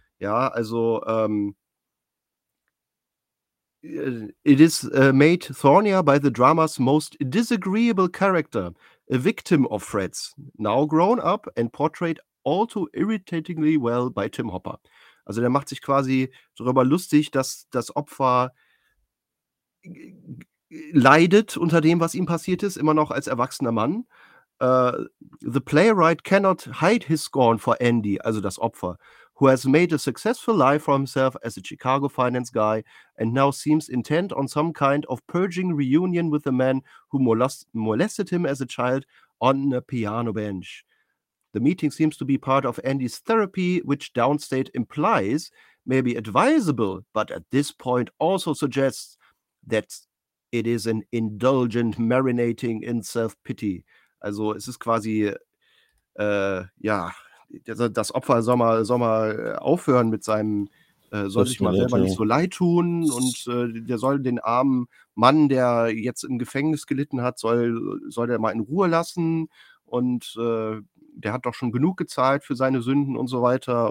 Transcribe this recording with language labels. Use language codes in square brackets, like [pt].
[en] Ja, also it is made thornier by the drama's most disagreeable character, a victim of Fred's, now grown up and portrayed all too irritatingly well by Tim Hopper. [de] Also der macht sich quasi darüber lustig, dass das Opfer leidet unter dem, was ihm passiert ist, immer noch als erwachsener Mann. [en] The playwright cannot hide his scorn for Andy, [de] also das Opfer, [en] who has made a successful life for himself as a Chicago finance guy and now seems intent on some kind of purging reunion with the man who molested him as a child on a piano bench. The meeting seems to be part of Andy's therapy, which Downstate implies may be advisable, but at this point also suggests that it is an indulgent marinating in self-pity. [de] Also es ist quasi, das Opfer soll mal aufhören mit seinem, soll sich mal selber nicht so leid tun und der soll den armen Mann, der jetzt im Gefängnis gelitten hat, soll der mal in Ruhe lassen und der hat doch schon genug gezahlt für seine Sünden und so weiter.